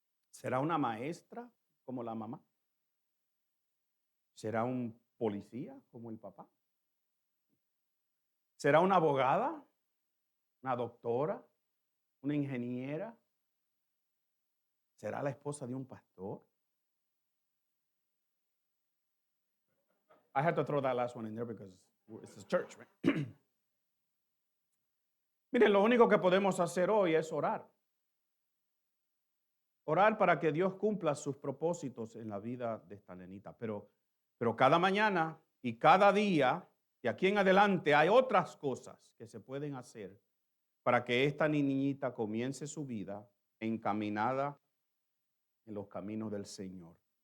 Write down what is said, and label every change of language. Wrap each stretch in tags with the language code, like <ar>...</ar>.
<es>¿Será una maestra como la mamá? ¿Será un policía como el papá? ¿Será una abogada? ¿Una doctora? ¿Una ingeniera? ¿Será la esposa de un pastor?</es> <en>I had to throw that last one in there because it's a church, right?</en> <es>Miren, lo único que podemos hacer hoy es orar. Orar para que Dios cumpla sus propósitos en la vida de esta nenita. Pero cada mañana y cada día, de aquí en adelante, hay otras cosas que se pueden hacer para que esta niñita comience su vida encaminada en los caminos del Señor.</es>